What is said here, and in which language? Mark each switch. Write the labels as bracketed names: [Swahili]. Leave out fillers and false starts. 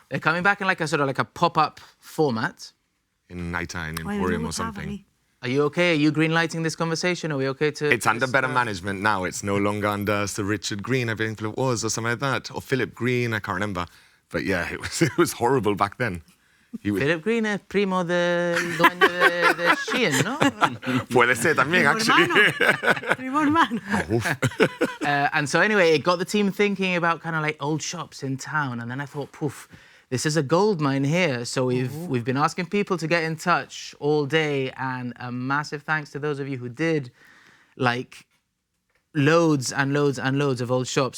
[English] They're coming back in like a pop-up format. In Aita, in Why Emporium don't or something. have Are you okay? Are you green-lighting this conversation? Are we okay to... It's under better management now. It's no longer under Sir Richard Green, I think it was, or something like that. Or Philip Green, I can't remember. But yeah, it was horrible back then. He was, [Spanish] Philip Green es primo del dueño de Shein, ¿no? puede ser también, actually. Primo hermano. [English] And so anyway, it got the team thinking about kind of like old shops in town. And then I thought, poof, this is a gold mine here. So we've been asking people to get in touch all day, and a massive thanks to those of you who did, like loads and loads and loads of old shops.